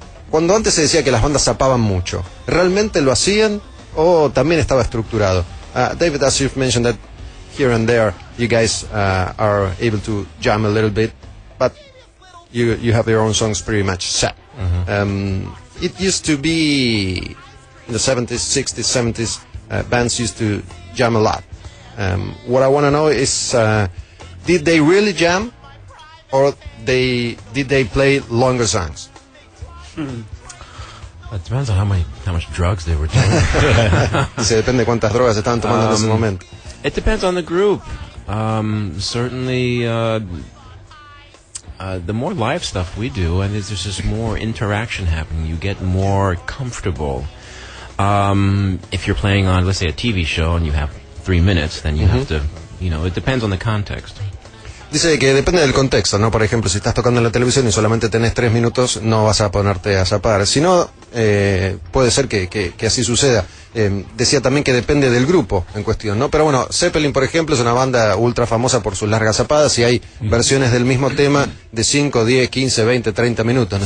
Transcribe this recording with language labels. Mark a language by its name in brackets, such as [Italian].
[Spanish] Cuando antes se decía que las bandas zapaban mucho, ¿realmente lo hacían o también estaba estructurado? [English] David, as you've mentioned that here and there you guys are able to jam a little bit, but you have your own songs pretty much set. Mm-hmm. It used to be in the 70s, 60s, 70s, bands used to jam a lot. What I want to know is, did they really jam or did they play longer songs? Hmm. It depends on how much drugs they were taking. [Spanish] Se depende cuántas drogas estaban tomando en ese momento. [English] It depends on the group. Certainly, the more live stuff we do, and there's just more interaction happening, you get more comfortable. If you're playing on, let's say, a TV show and you have 3 minutes, then you have to, you know, it depends on the context. [Spanish] Dice que depende del contexto, ¿no? Por ejemplo, si estás tocando en la televisión y solamente tenés 3 minutos, no vas a ponerte a zapar. Si no, puede ser que así suceda. Decía también que depende del grupo en cuestión, ¿no? Pero bueno, Zeppelin, por ejemplo, es una banda ultra famosa por sus largas zapadas y hay versiones del mismo tema de 5, 10, 15, 20, 30 minutos.